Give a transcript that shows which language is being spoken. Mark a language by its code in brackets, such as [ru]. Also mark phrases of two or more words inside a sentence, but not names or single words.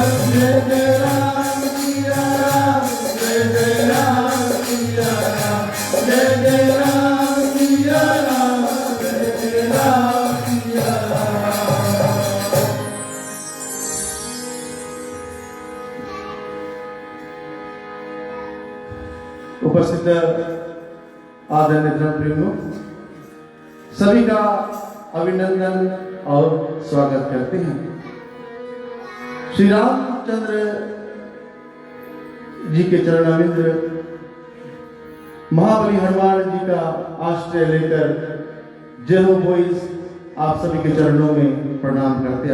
[hi] जय जय राम सिया राम, जय जय राम सिया राम, जय जय राम सिया राम, जय जय राम सिया राम। उपस्थित आदरणीय प्रेमियों, सभी का अभिनंदन और स्वागत करते हैं। श्री रामचंद्र जी के चरणारविंद, महाबली हनुमान जी का आश्रय लेकर जय हो बोइस आप सभी के चरणों में प्रणाम करते हैं।